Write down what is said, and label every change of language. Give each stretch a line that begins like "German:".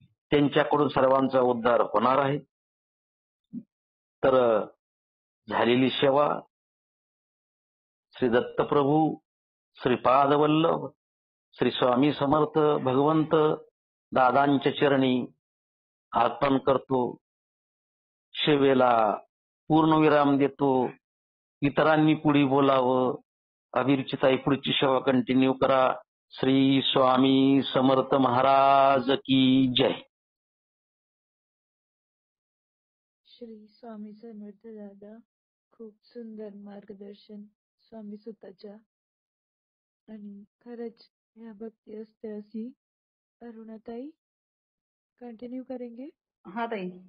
Marathi: त्यांच्याकडून सर्वांचा उद्धार होणार आहे. तर झालेली सेवा श्री दत्तप्रभू, श्रीपाद वल्लभ, श्री स्वामी समर्थ भगवंत दादांच्या चरणी अर्पण करतो. सेवेला पूर्णविराम देतो. इतरांनी पुढे बोलावं. अभिरुचिताई पुढची सेवा कंटिन्यू करा.
Hindi: श्री स्वामी समर्थ महाराज की जय.
Marathi: श्री स्वामी समर्थ दादा, खूप सुंदर मार्गदर्शन स्वामी सुताच्या. आणि खरंच या भक्ती असते अशी.
Hindi: अरुणाताई कंटिन्यू करेंगे. हाँ ताई.